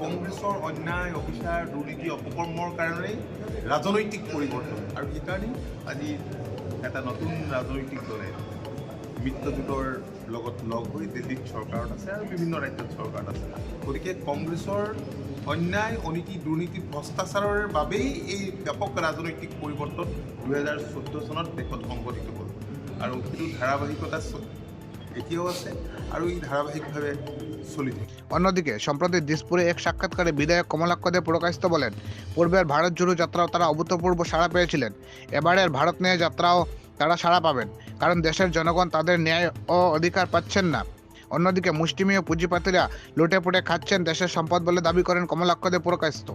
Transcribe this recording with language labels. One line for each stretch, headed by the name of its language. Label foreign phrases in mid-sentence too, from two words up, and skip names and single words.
Assamese: কংগ্ৰেছৰ অন্যায় অবিচাৰ দুৰ্নীতি অপকৰ্মৰ কাৰণেই ৰাজনৈতিক পৰিৱৰ্তন, আৰু সেইকাৰণেই আজি এটা নতুন ৰাজনৈতিক দলে মিত্ৰজোঁটৰ লগত লগ হৈ দিল্লীত চৰকাৰত আছে আৰু বিভিন্ন ৰাজ্যত চৰকাৰত আছে। গতিকে কংগ্ৰেছৰ অন্যায় অনীতি দুৰ্নীতি ভ্ৰষ্টাচাৰৰ বাবেই এই ব্যাপক ৰাজনৈতিক পৰিৱৰ্তন 2014 চনত দেশত সংঘটিত হ'ল, আৰু সেইটো ধাৰাবাহিকতা এতিয়াও আছে আৰু এই ধারাবাহিকভাবে চলি থাকে।
Bangla: অন্যদিকে সম্প্রতি দিসপুরে এক সাক্ষাৎকারে বিধায়ক কমলাক্ষ দে পুরকায়স্থ বলেন, পূর্বের ভারত জোড়ো যাত্রাও তারা অভূতপূর্ব সাড়া পেয়েছিলেন। এবারের ভারত নিয়ে যাত্রাও তারা সাড়া পাবেন, কারণ দেশের জনগণ তাদের ন্যায় ও অধিকার পাচ্ছেন না। অন্যদিকে মুষ্টিমেয় পুঁজিপাতিরা লুটে পুটে খাচ্ছেন দেশের সম্পদ বলে দাবি করেন কমলাক্ষ দে পুরকায়স্থ।